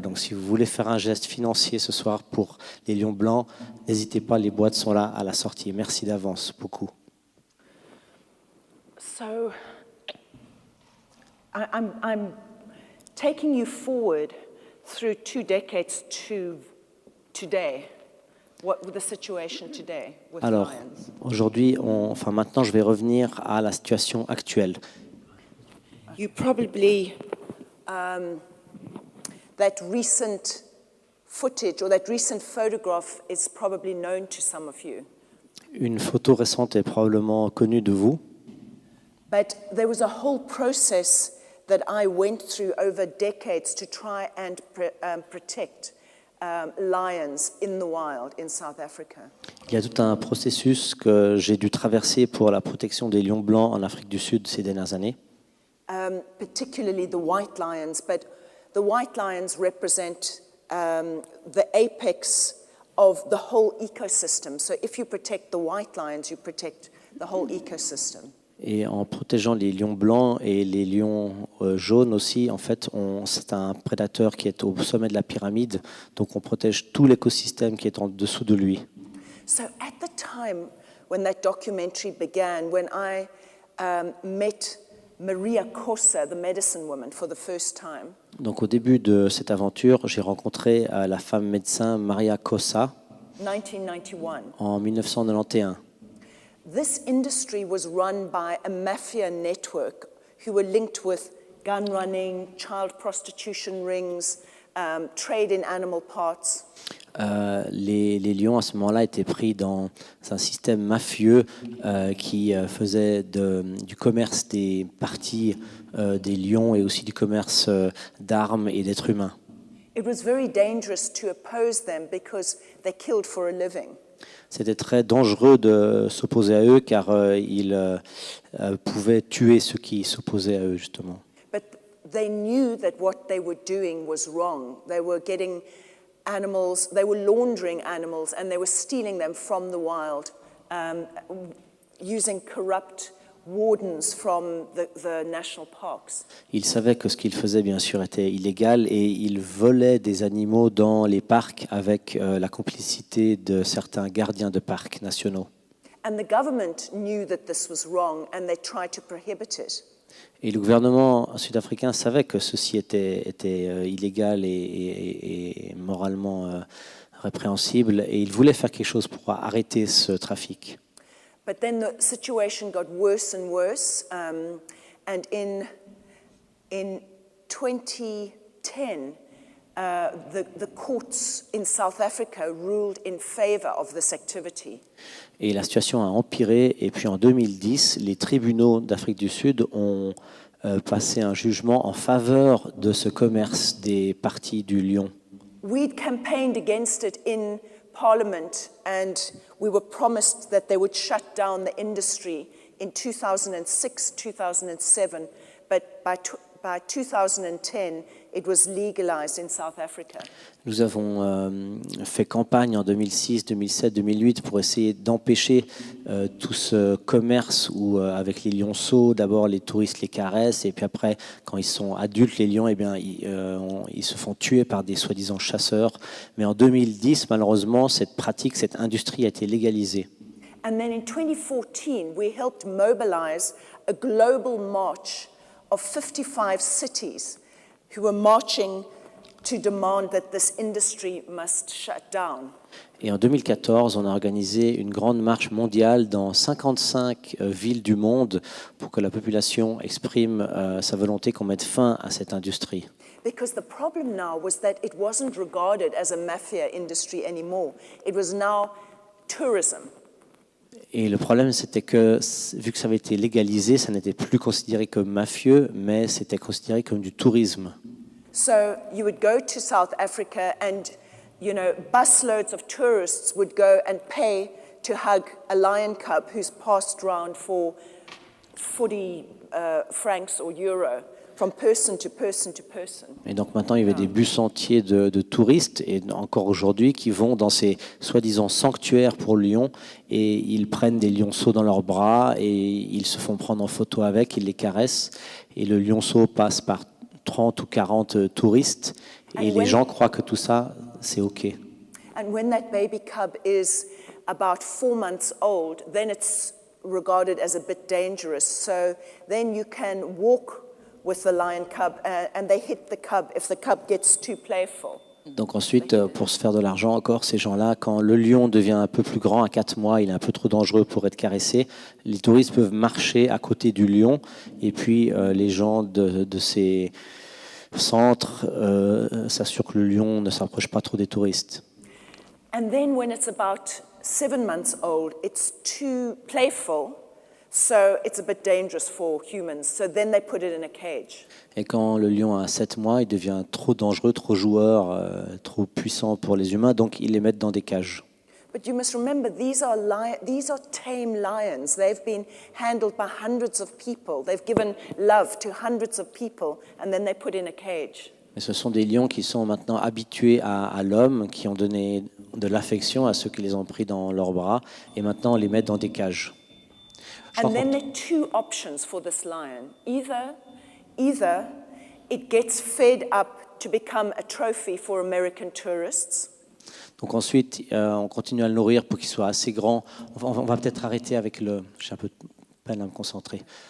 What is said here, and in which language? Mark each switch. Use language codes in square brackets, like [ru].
[fr] Donc si vous voulez faire un geste financier ce soir pour les lions blancs, n'hésitez pas, les boîtes sont là à la sortie. Merci d'avance beaucoup. [en] So, I'm taking you forward through 2 decades to today. What the situation today with [fr] Alors, [en] lions? [fr] aujourd'hui, maintenant, je vais revenir à la situation actuelle. [en] You probably, that recent footage or that recent photograph is probably known to some of you. [fr] Une photo récente est probablement connue de vous. [en] But there was a whole process that I went through over decades to try and protect lions in the wild in South Africa. [fr] Il y a tout un processus que j'ai dû traverser pour la protection des lions blancs en Afrique du Sud ces dernières années. [en] Particularly the white lions, but the white lions represent the apex of the whole ecosystem. So if you protect the white lions, you protect the whole ecosystem. [fr] Et en protégeant les lions blancs et les lions jaunes aussi, en fait, c'est un prédateur qui est au sommet de la pyramide, donc on protège tout l'écosystème qui est en dessous de lui. [en] So at the time when that documentary began, when I met Maria Kosa, the medicine woman, for the first time. [fr] Donc au début de cette aventure, j'ai rencontré la femme médecin Maria Kosa [en] 1991. [fr] en 1991. [en] this industry was run by a mafia network who were linked with gun running, child prostitution rings, trade in animal parts. [fr] Les lions à ce moment-là étaient pris dans un système mafieux qui faisait du commerce des parties des lions et aussi du commerce d'armes et d'êtres humains. [en] It was very dangerous to oppose them because they killed for a living. [fr] C'était très dangereux de s'opposer à eux car ils pouvaient tuer ceux qui s'opposaient à eux justement. [en] But they knew that what they were doing was wrong. They were getting animals, they were laundering animals, and they were stealing them from the wild, using corrupt wardens from the national parks. [fr] Ils savaient que ce qu'ils faisaient, bien sûr, était illégal et ils volaient des animaux dans les parcs avec la complicité de certains gardiens de parcs nationaux. [en] And the government knew that this was wrong, and they tried to prohibit it. [fr] Et le gouvernement sud-africain savait que ceci était illégal et moralement répréhensible, et il voulait faire quelque chose pour arrêter ce trafic. [en] But then the situation got worse and worse, and in 2010, the courts in South Africa ruled in favor of this activity. [fr] Et la situation a empiré, et puis en 2010, les tribunaux d'Afrique du Sud ont passé un jugement en faveur de ce commerce des parties du lion. [en] We'd campaigned against it in Parliament, and we were promised that they would shut down the industry in 2006, 2007, but by 2010, it was legalized in South Africa. [fr] Nous avons fait campagne en 2006, 2007, 2008 pour essayer d'empêcher tout ce commerce où, avec les lionceaux, d'abord les touristes les caressent et puis après, quand ils sont adultes, les lions, eh bien, ils se font tuer par des soi-disant chasseurs. Mais en 2010, malheureusement, cette pratique, cette industrie a été légalisée. [en] And then in 2014, we helped mobilize a global march of 55 cities who were marching to demand that this industry must shut down. [fr] Et en 2014, on a organisé une grande marche mondiale dans 55 villes du monde pour que la population exprime sa volonté qu'on mette fin à cette industrie. [en] Because the problem now was that it wasn't regarded as a mafia industry anymore. It was now tourism. [fr] Et le problème, c'était que, vu que ça avait été légalisé, ça n'était plus considéré comme mafieux, mais c'était considéré comme du tourisme. [en] So you would go to South Africa and, you know, busloads of tourists would go and pay to hug a lion cub who's passed around for 40 francs or euro. From person to person to person. [fr] Et donc maintenant, il y avait des bus entiers de touristes, et encore aujourd'hui, qui vont dans ces soi-disant sanctuaires pour lions, et ils prennent des lionceaux dans leurs bras, et ils se font prendre en photo avec, ils les caressent, et le lionceau passe par 30 ou 40 touristes, et les gens croient que tout ça, c'est OK. [en] And when that baby cub is about 4 months old, then it's regarded as a bit dangerous. So then you can walk with the lion cub, and they hit the cub if the cub gets too playful. [fr] Donc ensuite, pour se faire de l'argent encore, ces gens-là, quand le lion devient un peu plus grand, à 4 mois, il est un peu trop dangereux pour être caressé, les touristes peuvent marcher à côté du lion, et puis les gens de ces centres s'assurent que le lion ne s'approche pas trop des touristes. [en] And then when it's about 7 months old, it's too playful. So it's a bit dangerous for humans. So then they put it in a cage. [fr] Et quand le lion a 7 mois, il devient trop dangereux, trop joueur, trop puissant pour les humains, donc ils les mettent dans des cages. [en] But you must remember, these are tame lions. They've been handled by hundreds of people. They've given love to hundreds of people, and then they put in a cage. [fr] Mais ce sont des lions qui sont maintenant habitués à l'homme, qui ont donné de l'affection à ceux qui les ont pris dans leurs bras, et maintenant on les met dans des cages. [en] And then there are two options for this lion. Either it gets fed up to become a trophy for American tourists. [fr] Donc ensuite, on continue à le nourrir pour qu'il soit assez grand. On va peut-être arrêter avec le... J'ai un peu de peine à me concentrer.